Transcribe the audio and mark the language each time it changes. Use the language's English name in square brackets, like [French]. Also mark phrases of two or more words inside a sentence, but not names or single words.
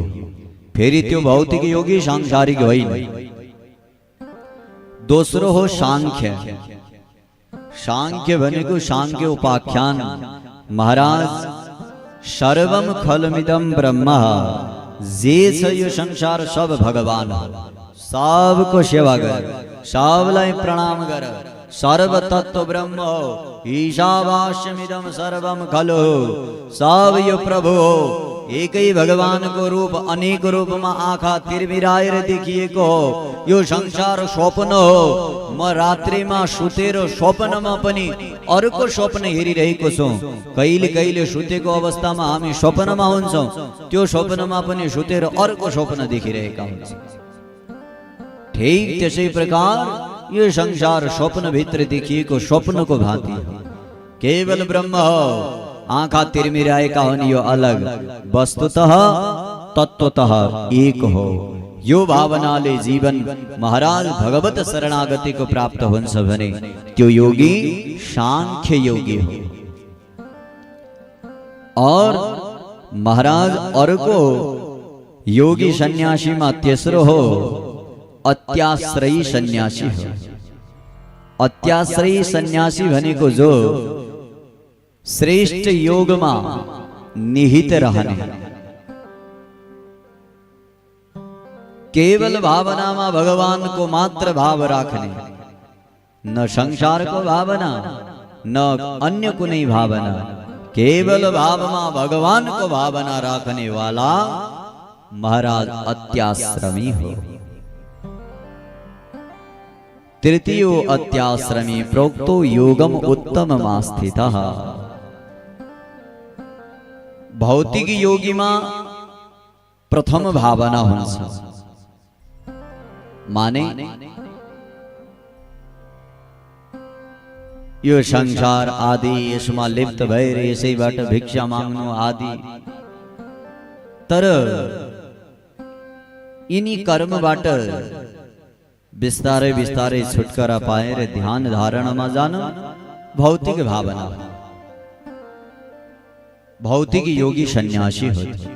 [Nepali] फेरि त्यो भौतिक योगी सांसारिक होइन। दोस्रो हो सांख्य। सांख्य भनेको सांख्य उपाख्यान, महाराज [Sanskrit] सर्वम खलमिदम ब्रह्म, [Nepali] जे छ यो संसार सब भगवान हो। सबको सेवा गर, सबलाई प्रणाम गर, सर्व तत्व ब्रह्म हो, [Sanskrit] ईशावास्यमिदं सर्वम खलु, [Nepali] सब यो प्रभु हो। एकै भगवान को रूप अनेक रूप में आँखा तिरमिराएर देखिएको हो। यो संसार स्वप्न हो। म रात्रि में सुतेर स्वप्न में पनि अर्को स्वप्न हेरिरहेको छु। कहिले कहिले सुतेको अवस्था में हामी स्वप्न में हुन्छौं, त्यो स्वप्न में पनि सुतेर अर्को स्वप्न देखिरहेका हुन्छौं। ठीक त्यसै प्रकार यो संसार स्वप्न भित्र देखिएको स्वप्न को भांति हो। केवल ब्रह्म हो, आँखा तिरमिराएका हुन् यो अलग, वस्तुतः तत्वतः एक हो। यो भावनाले जीवन महाराज भगवत शरणागति को प्राप्त हुन्छ भने त्यो योगी सांख्य योगी हो। और महाराज अर्को योगी सन्यासी में तेस्रो हो अत्याश्रयी सन्यासी हो। अत्याश्रयी सन्यासी भनेको जो श्रेष्ठ योग में निहित रहने, केवल भावना में भगवान को मात्र भाव राखने, न संसार को भावना न अन्य कुनै भावना, केवल भाव में भगवान को भावना राखने वाला महाराज अत्याश्रमी हो। [Sanskrit] तृतीय अत्याश्रमी प्रोक्तो योगम उत्तम स्थितः। [Nepali] भौतिक योगी में प्रथम भावना हुन्छ, माने यो संसार आदि यसमा लिप्त भएर यसैबाट भिक्षा माग्नु आदि। तर यिनी कर्मबाट बिस्तारै बिस्तारै छुटकारा पाएर ध्यान धारणमा जान भौतिक भावना, भौतिक योगी सन्यासी हो।